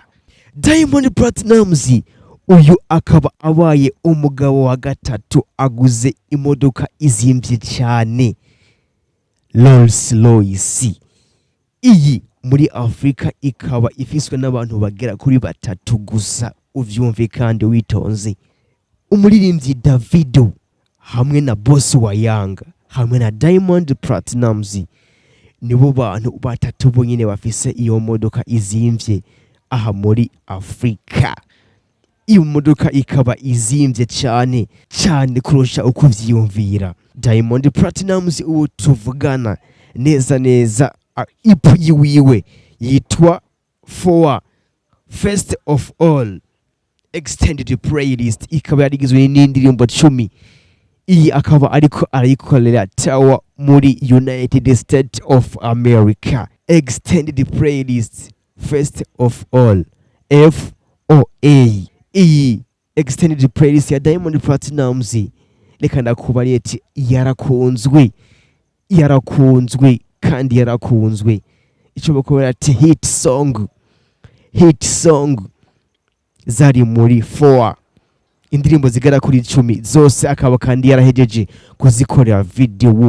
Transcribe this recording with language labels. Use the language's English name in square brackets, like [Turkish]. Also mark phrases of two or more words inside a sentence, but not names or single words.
[Rundi] Diamond Platnumz uyu akaba abaye umugabo wa gatatu aguze imodoka izimvye cyane, Rolls Royce. Iyi muri Afrika ikaba ifiswe n'abantu bagera kuri batatu gusa, uvyumve kandi witonze. Umuririmbyi Davido hamwe na boss wa Yanga hamwe na Diamond Platnumz nibo bantu batatu bonyine bafise iyo modoka izimvye aha muri Afrika. Iyo modoka ikaba izimvye cyane kurusha uko uvyiyumvira. Diamond Platnumz ubu tuvugana neza ipu yiwiwe yitwa For First of All [English] extended playlist, [Rundi] ikaba yarigizwe n'indirimbo 10. Iyi akaba ariko arayikorera Tower muri United States of America. [English] Extended playlist First of All FOA. [Rundi] Iyi [English] extended playlist [Rundi] ya Diamond Platnumz reka ndakubari ati yarakunzwe kandi yarakunzwe. Ico bakora ati [English] hit song [Rundi] zari muri 4 indirimbo zigera kuri 10 zose akaba kandi yarahejeje kuzikorera video.